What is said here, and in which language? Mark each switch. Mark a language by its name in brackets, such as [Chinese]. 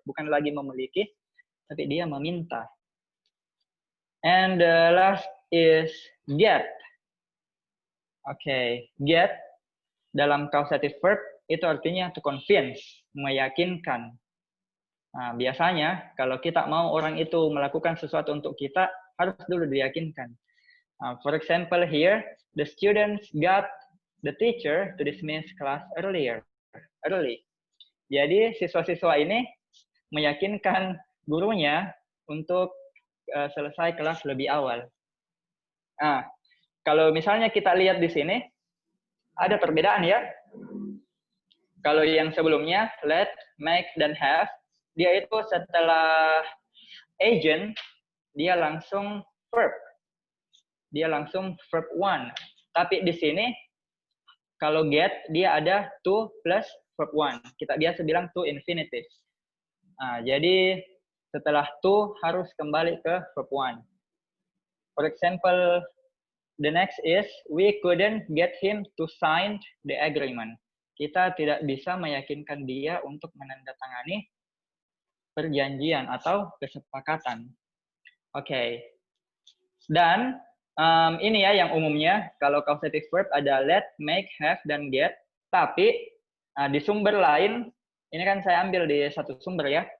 [Indonesian] Bukan lagi memiliki, tapi dia meminta. [English] And the last is get. [Indonesian] Oke, get dalam causative verb itu artinya to convince, meyakinkan. Nah, biasanya kalau kita mau orang itu melakukan sesuatu untuk kita, harus dulu diyakinkan. [English] For example here, the students got the teacher to dismiss class early. [Indonesian] Jadi siswa-siswa ini meyakinkan gurunya untuk selesai kelas lebih awal. Nah, kalau misalnya kita lihat di sini, ada perbedaan ya. Kalau yang sebelumnya, let, make, dan have, dia itu setelah agent, dia langsung verb. Dia langsung verb one. Tapi di sini, kalau get, dia ada to plus verb one. Kita biasa bilang to infinitive. Nah, jadi setelah to harus kembali ke verb one. [English] For example, the next is, we couldn't get him to sign the agreement. [Indonesian] Kita tidak bisa meyakinkan dia untuk menandatangani perjanjian atau kesepakatan. Oke. Dan ini ya yang umumnya, kalau causative verb ada let, make, have, dan get. Tapi di sumber lain, ini kan saya ambil di satu sumber ya.